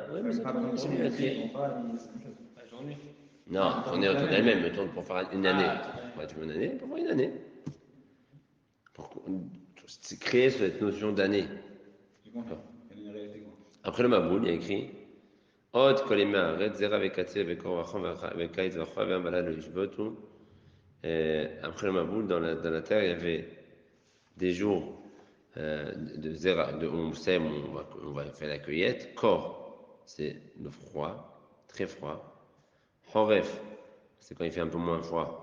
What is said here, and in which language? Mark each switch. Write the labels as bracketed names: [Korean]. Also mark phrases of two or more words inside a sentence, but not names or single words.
[French] Oui, mais c'est mieux à créer. La journée. Non, tourner autour d'elle-même, le tourne pour faire une année. Tu veux une année? Pour faire une année. C'est créer cette notion d'année. Après le Maboul, il y a écrit [Hebrew] עוד כל ימי הארץ זרע וקציר וקור וחום וקיץ וחום ולילה לא ישבתו. [French] Après le Maboul, dans la terre, il y avait des jours de zera, on sème, on va faire la cueillette. Kor, c'est le froid, très froid. Horef, c'est quand il fait un peu moins froid.